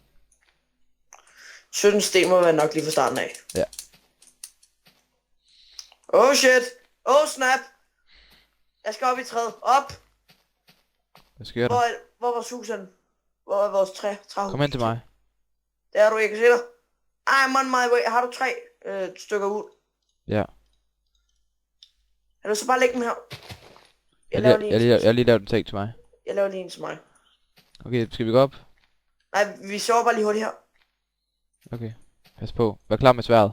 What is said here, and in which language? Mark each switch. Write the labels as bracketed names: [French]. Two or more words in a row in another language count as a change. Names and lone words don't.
[Danish] 17 sten må være nok lige fra starten af. Ja. [English] Oh shit! Oh snap! [Danish] Jeg skal op i træet. Op! Hvad sker der? Hvor var husen? Hvor er vores træhus? Kom hen til mig. Der er du, jeg kan se dig. [English] I'm on my way. [Danish] Har du 3 stykker ud? Ja. Kan du så bare lægge dem her? Jeg har lige lavet en ting til mig. Jeg laver lige en til mig. Okay, skal vi gå op? Nej, vi sover bare lige hurtigt her. Okay. Pas på. Vær klar med sværdet.